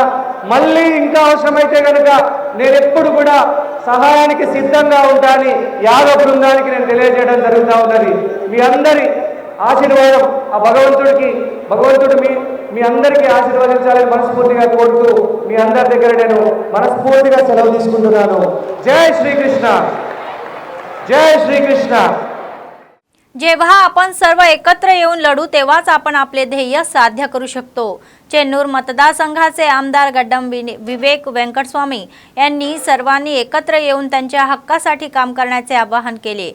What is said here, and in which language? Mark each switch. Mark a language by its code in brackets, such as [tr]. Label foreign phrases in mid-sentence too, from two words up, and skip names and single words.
[te] మళ్ళీ ఇంకా అవసరమైతే కనుక నేను ఎప్పుడు కూడా సహాయానికి సిద్ధంగా ఉంటానని యాగ బృందానికి నేను తెలియజేయడం జరుగుతూ ఉన్నది. మీ అందరి ఆశీర్వాదం ఆ భగవంతుడు మీ అందరికీ ఆశీర్వదించాలని మనస్ఫూర్తిగా కోరుతూ మీ అందరి దగ్గర నేను మనస్ఫూర్తిగా సెలవు తీసుకుంటున్నాను. జై శ్రీకృష్ణ, [mr] जय श्री कृष्ण. जेव्हा आपण सर्व एकत्र येऊन लढू तेव्हाच आपण आपले ध्येय साध्य करू शकतो. चेन्नूर मतदारसंघाचे आमदार गड्डम विवेक वेंकटस्वामी यांनी सर्वांनी एकत्र येऊन त्यांच्या हक्कासाठी काम करण्याचे आवाहन केले.